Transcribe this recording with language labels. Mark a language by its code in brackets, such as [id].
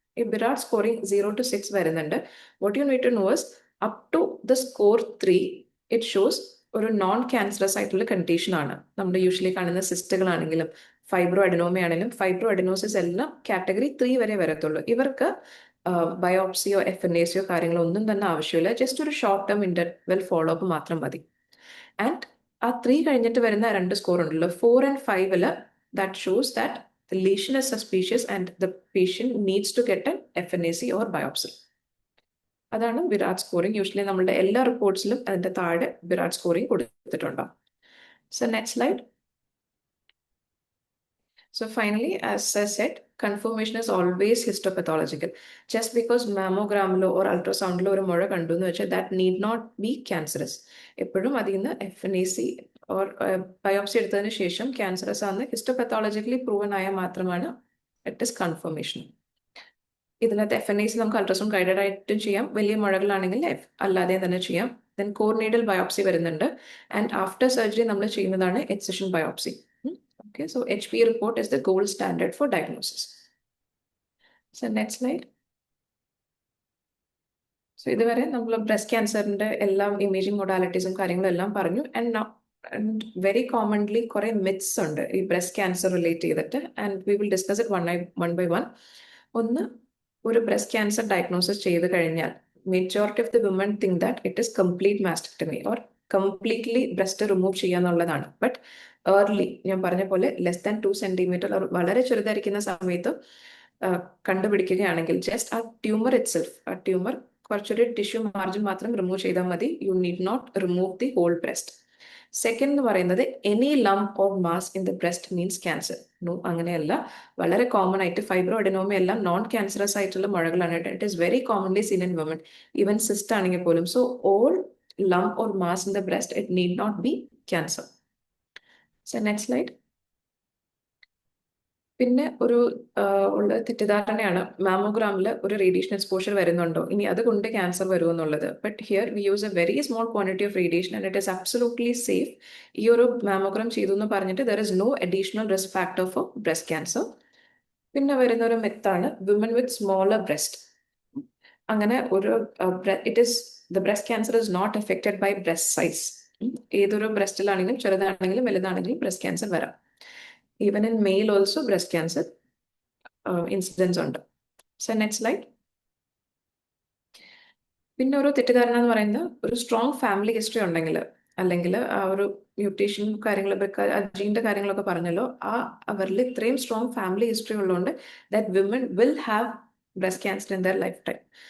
[ml] ഈ ബിറാഡ് scoring 0 to 6 വരുന്നുണ്ട്. [en] what you need to know is up to the score 3 it shows [ml] ഒരു non cancerous ആയിട്ടുള്ള condition ആണ്. നമ്മുടെ യൂഷ്വലി കാണുന്ന സിസ്റ്റുകളാണെങ്കിലും ഫൈബ്രോ അഡിനോമ ആണെങ്കിലും ഫൈബ്രോ അഡിനോസിസ് എല്ലാം കാറ്റഗറി 3 വരെ വരത്തുള്ളൂ. ഇവർക്ക് ബയോപ്സിയോ FNACയോ കാര്യങ്ങളോ ഒന്നും തന്നെ ആവശ്യമില്ല. ജസ്റ്റ് ഒരു short term interval follow up മാത്രം മതി. ആൻഡ് ആ 3 കഴിഞ്ഞിട്ട് വരുന്ന 2 സ്കോർ ഉണ്ടല്ലോ, [en] 4 and 5 that shows that the lesion is suspicious and the patient needs to get an FNAC or biopsy. [ml] അതാണ് ബിറാഡ് സ്കോറിംഗ്. യൂഷ്വലി നമ്മളുടെ എല്ലാ റിപ്പോർട്ട്സിലും അതിന്റെ താഴെ ബിറാഡ് സ്കോറിംഗ് കൊടുത്തിട്ടുണ്ടാവും. [en] So next slide. So finally, as I said, confirmation is always histopathological. Just because mammogram or ultrasound or [ml] mura kandu nu vecha, [en] that need not be cancerous. [ml] എപ്പോഴും അതിൽ നിന്ന് FNAC or biopsy എടുത്തതിന് ശേഷം cancerous ആണ് histopathologically proven ആയ മാത്രമാണ് [en] It is confirmation. [ml] ഇതിനകത്ത് FNAC നമുക്ക് അൾട്രാസൗണ്ട് ഗൈഡഡ് ആയിട്ടും ചെയ്യാം, വലിയ മുഴകളാണെങ്കിൽ അല്ലാതെ തന്നെ ചെയ്യാം. ദെൻ കോർണിയൽ ബയോപ്സി വരുന്നുണ്ട്. ആൻഡ് ആഫ്റ്റർ സർജറി നമ്മൾ ചെയ്യുന്നതാണ് excision biopsy. [en] Okay, so HPE report is the gold standard for diagnosis. So next slide. [ml] So ഇതുവരെ നമ്മൾ ബ്രസ്റ്റ് ക്യാൻസറിന്റെ എല്ലാ ഇമേജിംഗ് മൊഡാലിറ്റീസും കാര്യങ്ങളും എല്ലാം പറഞ്ഞു. ആൻഡ് വെരി കോമൺലി കുറെ മിത്സ് ഉണ്ട് ഈ ബ്രസ്റ്റ് ക്യാൻസർ റിലേറ്റ് ചെയ്തിട്ട്. [en] And we will discuss it one by one. [ml] ഒന്ന്, ഒരു ബ്രസ്റ്റ് ക്യാൻസർ ഡയഗ്നോസിസ് ചെയ്ത് കഴിഞ്ഞാൽ [en] Majority of the women think that it is complete mastectomy or completely breast remove ചെയ്യാന്നുള്ളതാണ്. [ml] But early ഞാൻ പറഞ്ഞ പോലെ [en] less than 2 centimetre [ml] വളരെ ചെറുതായിരിക്കുന്ന സമയത്ത് കണ്ടുപിടിക്കുകയാണെങ്കിൽ ജസ്റ്റ് ആ ട്യൂമർ ഇറ്റ്സെൽഫ്, ആ ട്യൂമർ കുറച്ചൊരു ടിഷ്യൂ മാർജിൻ മാത്രം റിമൂവ് ചെയ്താൽ മതി. [en] You need not remove the whole breast. Second എന്ന് പറയുന്നത് any lump or mass in the breast means cancer. No, [ml] അങ്ങനെയല്ല. വളരെ കോമൺ ആയിട്ട് ഫൈബ്രോ അഡിനോമ എല്ലാം നോൺ ക്യാൻസറസ് ആയിട്ടുള്ള മുഴകളാണ്. [en] it is very commonly seen in woman, even cyst [ml] ആണെങ്കിൽ പോലും. [en] So all lump or mass in the breast, it need not be cancer. So next slide. [ml] പിന്നെ ഒരു ഉള്ള തെറ്റിദ്ധാരണയാണ് മാമോഗ്രാമിൽ ഒരു റേഡിയേഷൻ എക്സ്പോഷർ വരുന്നുണ്ടോ, ഇനി അതുകൊണ്ട് cancer വരുമെന്നുള്ളത്. [en] But here we use a very small quantity of radiation and it is absolutely safe. [ml] ഈ ഒരു mammogram ചെയ്തു എന്ന് പറഞ്ഞിട്ട് [en] There is no additional risk factor for breast cancer. [ml] പിന്നെ വരുന്ന ഒരു മെത്താണ് വിമൻ വിത്ത് സ്മോളർ ബ്രസ്റ്റ്. അങ്ങനെ ഒരു [en] the breast cancer is not affected by breast size. [ml] ഏതൊരു ബ്രസ്റ്റിലാണെങ്കിലും ചെറുതാണെങ്കിലും വലുതാണെങ്കിലും ബ്രസ്റ്റ് ക്യാൻസർ വരാം. [en] even in male also [ml] breast cancer incidents ഉണ്ട്. [en] So next slide. [ml] പിന്നെ ഒരു തെറ്റിദ്ധാരണ എന്ന് പറയുന്നത് ഒരു സ്ട്രോങ് ഫാമിലി ഹിസ്റ്ററി ഉണ്ടെങ്കിൽ, അല്ലെങ്കിൽ ആ ഒരു മ്യൂട്ടേഷൻ കാര്യങ്ങളൊക്കെ ജീൻ്റെ കാര്യങ്ങളൊക്കെ പറഞ്ഞല്ലോ, അവരിൽ ഇത്രയും സ്ട്രോങ് ഫാമിലി ഹിസ്റ്ററി ഉള്ളതുകൊണ്ട് [en] That women will have breast cancer in their lifetime.